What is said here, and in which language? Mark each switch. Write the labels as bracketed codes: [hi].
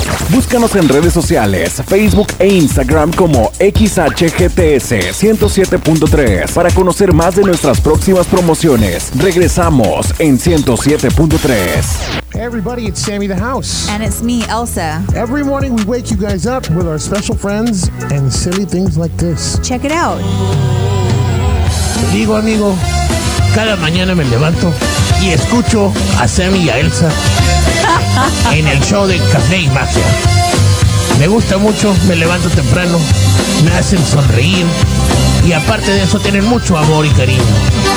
[es] Búscanos en redes sociales, Facebook e Instagram como XHGTS 107.3 para conocer más de nuestras próximas promociones. Regresamos en 107.3. [en] Everybody, it's Sammy the House. And it's me, Elsa. Every morning we wake you guys up with our special friends and silly things like this. Check it out. [es] Digo, amigo, cada mañana me levanto y escucho a Sammy y a Elsa en el show de Café y Magia. Me gusta mucho, me levanto temprano, me hacen sonreír y aparte de eso tienen mucho amor y cariño.